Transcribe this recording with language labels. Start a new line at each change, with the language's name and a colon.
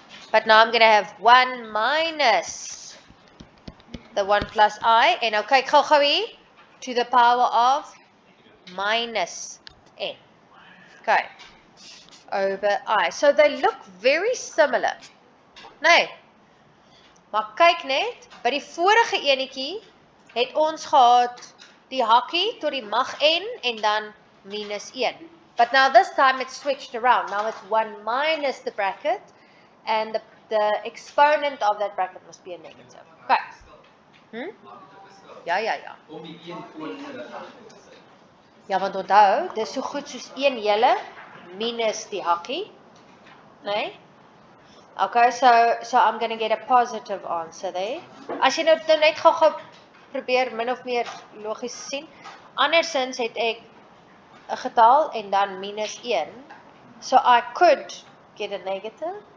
English: But now I'm going to have 1 minus the 1 plus I,
Afrikaans: en nou kyk gou hier,
English: to the power of minus N. Okay, over I. So they look very similar.
Afrikaans: Nee, maar kyk net, by die vorige enetjie het ons gehad die hakkie tot die mag N en dan minus 1.
English: But now this time it's switched around. Now it's 1 minus the bracket and the exponent of that bracket must be a negative. Okay.
Afrikaans: Ja. Ja, want onthou, dis so goed soos 1 hele minus die hakkie. Nee?
English: Okay, so I'm going to get a positive answer there.
Afrikaans: As jy nou net gou probeer min of meer logies sien, andersins het ek 'n getal en dan minus 1.
English: So I could get a negative.